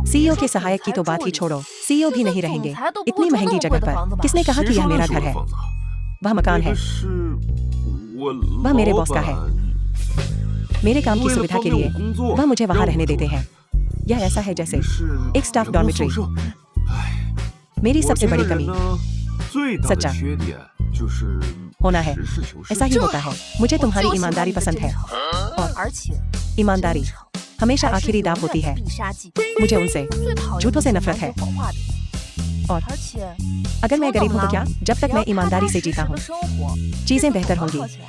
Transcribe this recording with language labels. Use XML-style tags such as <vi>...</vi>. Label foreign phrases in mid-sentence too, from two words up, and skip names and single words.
<hi>सीईओ के सहायक की तो बात ही छोड़ो, सीईओ भी नहीं रहेंगे इतनी महंगी जगह पर। किसने कहा कि यह मेरा घर है? वह मकान है, वह मेरे बॉस का है। मेरे काम की सुविधा के लिए वह मुझे वहां रहने देते हैं। यह ऐसा है जैसे एक</hi> <en>staff dormitory.</en> <hi>मेरी सबसे बड़ी कमी</hi> <zh>最大的</zh> <hi>सच्चा</hi> <zh>缺点就是</zh> <hi>होना है।</hi> <zh>实事求是</zh> <hi>ऐसा ही होता है। मुझे तुम्हारी ईमानदारी पसंद है। और ईमानदारी हमेशा आखिरी दाव होती है। मुझे उनसे झूठों से नफरत है। और अगर मैं गरीब हूँ तो क्या? जब तक मैं ईमानदारी से जीता हूँ चीजें बेहतर होंगी।</hi>